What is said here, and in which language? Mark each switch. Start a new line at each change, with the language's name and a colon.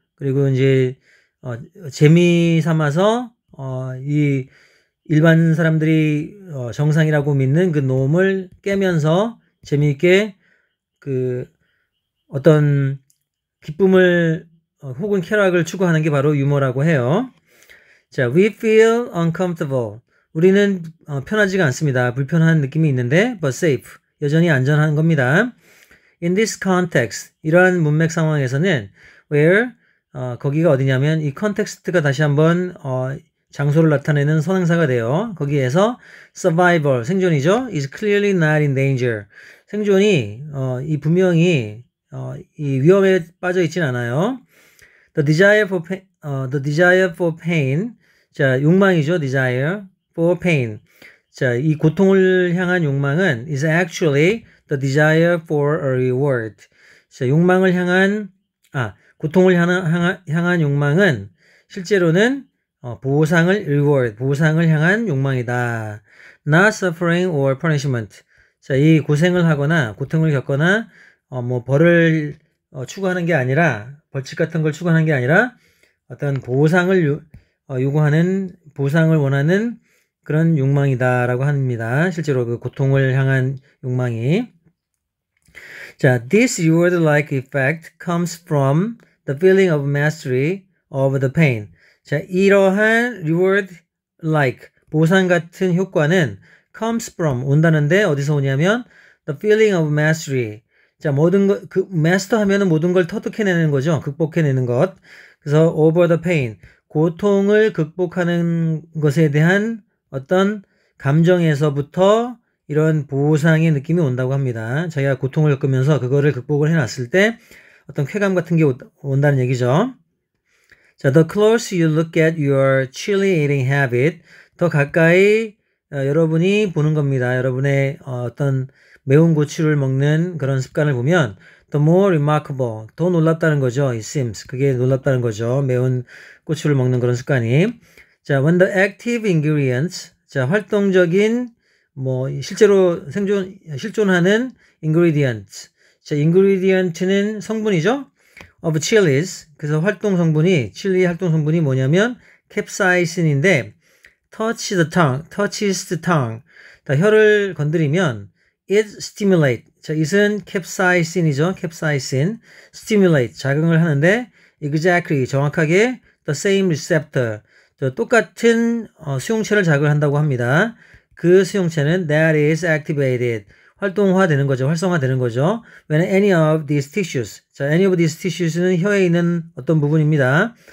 Korean: 그리고 이제 재미 삼아서 이 일반 사람들이 정상이라고 믿는 그 놈을 깨면서 재미있게 그 어떤 기쁨을 혹은 쾌락을 추구하는 게 바로 유머라고 해요.
English: 자, we feel uncomfortable.
Korean: 우리는 편하지가 않습니다. 불편한 느낌이 있는데
English: but safe.
Korean: 여전히 안전한 겁니다.
English: In this context,
Korean: 이러한 문맥 상황에서는 where 거기가 어디냐면 이 context가 다시 한번 장소를 나타내는 선행사가 돼요. 거기에서 survival, 생존이죠.
English: is clearly not in danger.
Korean: 생존이 이 분명히 이 위험에 빠져 있진 않아요.
English: The desire for pain.
Korean: 자, 욕망이죠.
English: desire for pain.
Korean: 자, 이 고통을 향한 욕망은
English: is actually the desire for a reward.
Korean: 자, 욕망을 향한 고통을 향한 욕망은 실제로는 보상을 reward, 보상을 향한 욕망이다.
English: Not suffering or punishment.
Korean: 자, 이 고생을 하거나 고통을 겪거나 뭐 벌을 추구하는 게 아니라 벌칙 같은 걸 추구하는 게 아니라 어떤 보상을 요구하는 보상을 원하는 그런 욕망이다라고 합니다. 실제로 그 고통을 향한 욕망이.
English: 자, this reward-like effect comes from the feeling of mastery of the pain.
Korean: 자, 이러한 reward-like, 보상 같은 효과는
English: comes from,
Korean: 온다는데 어디서 오냐면
English: the feeling of mastery.
Korean: 자, 모든 것, master 하면은 모든 걸 터득해내는 거죠. 극복해내는 것. 그래서
English: over the pain,
Korean: 고통을 극복하는 것에 대한 어떤 감정에서부터 이런 보상의 느낌이 온다고 합니다. 자기가 고통을 겪으면서 그거를 극복을 해놨을 때 어떤 쾌감 같은 게 온다는 얘기죠.
English: 자, the closer you look at your chili eating habit,
Korean: 더 가까이 여러분이 보는 겁니다. 여러분의 어떤 매운 고추를 먹는 그런 습관을 보면
English: the more remarkable,
Korean: 더 놀랍다는 거죠.
English: It seems,
Korean: 그게 놀랍다는 거죠. 매운 고추를 먹는 그런 습관이. 자,
English: when the active ingredients,
Korean: 자, 활동적인 뭐 실제로 실존하는 ingredients. 자, ingredient는 성분이죠.
English: of chilies.
Korean: 그래서 활동 성분이 칠리 활동 성분이 뭐냐면 capsaicin인데
English: touches the tongue.
Korean: 자, 혀를 건드리면
English: it stimulate.
Korean: 자, it은 capsaicin이죠. capsaicin. stimulate. 자극을 하는데 exactly. 정확하게
English: the same receptor.
Korean: 똑같은 수용체를 자극을 한다고 합니다. 그 수용체는
English: that is activated.
Korean: 활동화되는 거죠. 활성화되는 거죠.
English: When any of these tissues.
Korean: 자,
English: any of these tissue,
Korean: 는 혀에 있는 어떤 부분입니다.